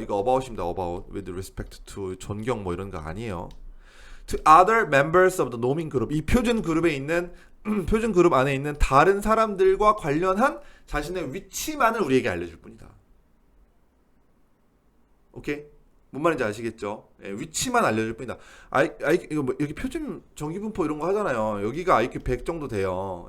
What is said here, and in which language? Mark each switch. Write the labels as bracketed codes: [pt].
[ko] 이거 about입니다. about. [en] With respect to [ko] 존경 뭐 이런 거 아니에요. [en] To other members of the [ko] 노민 그룹. 이 표준 그룹에 있는 표준 그룹 안에 있는 다른 사람들과 관련한 자신의 위치만을 우리에게 알려줄 뿐이다. 오케이? 뭔 말인지 아시겠죠? 예, 위치만 알려줄 뿐이다. 이거 뭐 여기 표준 정기분포 이런 거 하잖아요. 여기가 IQ 100 정도 돼요.